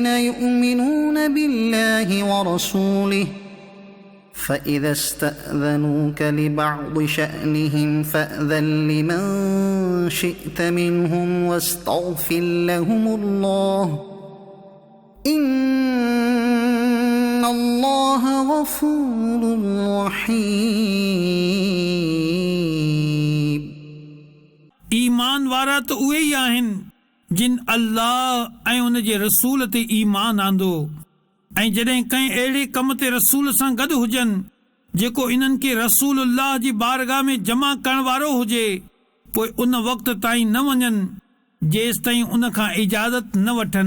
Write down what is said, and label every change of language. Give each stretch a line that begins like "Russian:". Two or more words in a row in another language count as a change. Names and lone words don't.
Arabic: يؤمنون بالله ورسوله، فإذا استأذنوك لبعض شأنهم فأذن لمن شئت منهم واستغفر لهم الله، إن الله غفور رحيم.
Sindhi: ईमान वारा त उहे ई आहिनि जिन अल्लाह ऐं उन जे रसूल ते ईमान आंदो ऐं जॾहिं कंहिं अहिड़े कम ते रसूल सां गॾु हुजनि जेको इन्हनि खे रसूलुल्लाह जी बारगाह में जमा करण वारो हुजे, पोइ उन वक़्त ताईं न वञनि जेसि ताईं उन खां इजाज़त न वठनि।